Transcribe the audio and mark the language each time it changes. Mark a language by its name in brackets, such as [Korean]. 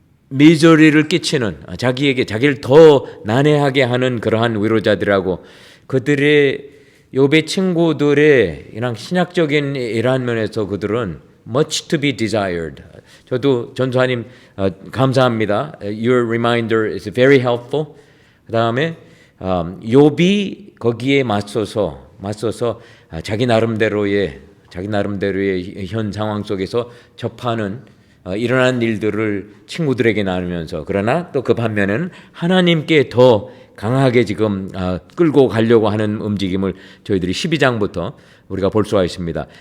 [Korean] 미저리를 끼치는 자기를 더 난해하게 하는 그러한 위로자들하고 그들의 욥의 친구들의 이런 신학적인 이러한 면에서 그들은 [English] much to be desired. [Korean] 저도 전도사님 감사합니다. [English] Your reminder is very helpful. [Korean] 그 다음에 욥이 거기에 맞서서 자기 나름대로의 현 상황 속에서 접하는 일어난 일들을 친구들에게 나누면서 그러나 또 그 반면에는 하나님께 더 강하게 지금 끌고 가려고 하는 움직임을 저희들이 12장부터 우리가 볼 수가 있습니다.